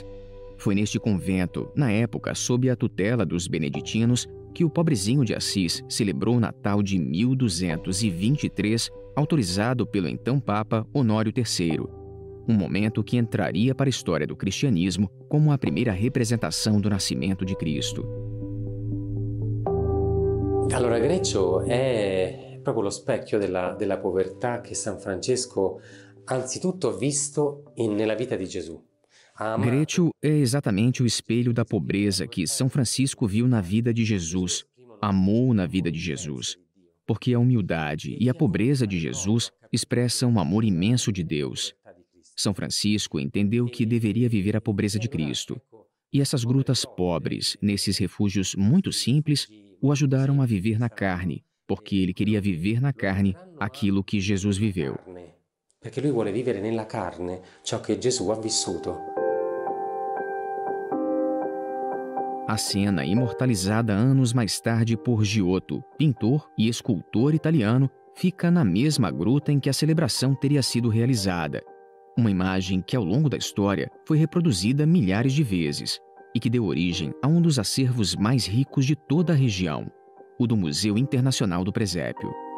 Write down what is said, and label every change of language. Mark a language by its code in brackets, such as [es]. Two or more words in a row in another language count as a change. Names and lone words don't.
[pt] Foi neste convento, na época sob a tutela dos beneditinos, que o pobrezinho de Assis celebrou o Natal de 1223, autorizado pelo então Papa Honório III. Um momento que entraria para a história do cristianismo como a primeira representação do nascimento de Cristo. [it] Allora, Greccio è proprio lo specchio della povertà che San Francesco anzitutto ha visto nella vita di Gesù. [pt] Grétio é exatamente o espelho da pobreza que São Francisco viu na vida de Jesus, amou na vida de Jesus, porque a humildade e a pobreza de Jesus expressam um amor imenso de Deus. São Francisco entendeu que deveria viver a pobreza de Cristo, e essas grutas pobres, nesses refúgios muito simples, o ajudaram a viver na carne, porque ele queria viver na carne aquilo que Jesus viveu. [it] Perché lui vuole vivere nella carne ciò che Gesù ha vissuto. [pt] A cena, imortalizada anos mais tarde por Giotto, pintor e escultor italiano, fica na mesma gruta em que a celebração teria sido realizada. Uma imagem que, ao longo da história, foi reproduzida milhares de vezes e que deu origem a um dos acervos mais ricos de toda a região, o do Museu Internacional do Presépio.